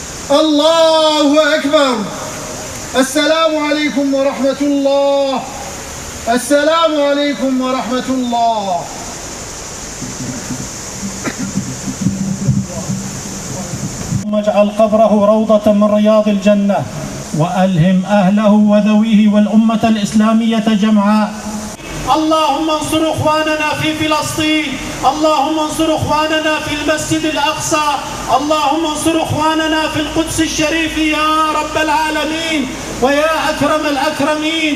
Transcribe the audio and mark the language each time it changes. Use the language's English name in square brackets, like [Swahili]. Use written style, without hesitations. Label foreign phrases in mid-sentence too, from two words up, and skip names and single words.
[Arabic] الله أكبر. السلام عليكم ورحمة الله. السلام عليكم ورحمة الله. واجعل قبره روضة من رياض الجنة وألهم أهله وذويه والأمة الإسلامية جمعاء. اللهم انصر اخواننا في فلسطين، اللهم انصر اخواننا في المسجد الاقصى، اللهم انصر اخواننا في القدس الشريف يا رب العالمين ويا اكرم الاكرمين.